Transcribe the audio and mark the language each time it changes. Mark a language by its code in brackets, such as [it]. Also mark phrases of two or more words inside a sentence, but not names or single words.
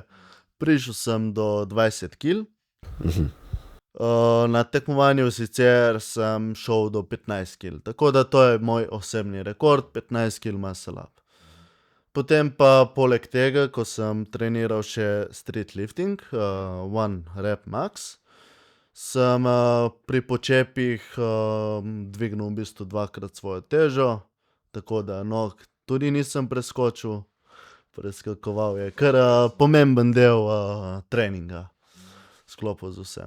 [sl] Prišel sem do 20 kil. Na tekmovanju sicer sem šel do 15 kil, tako da to je moj osebni rekord, 15 kil muscle-up. Potem pa poleg tega, ko sem treniral še [en] street lifting, one rep max, [sl] sem pri počepih dvignil v bistvu 2-krat svojo težo, tako da nog tudi nisem preskočil. Preskakoval je kar pomemben del treninga, v sklopu z vsem.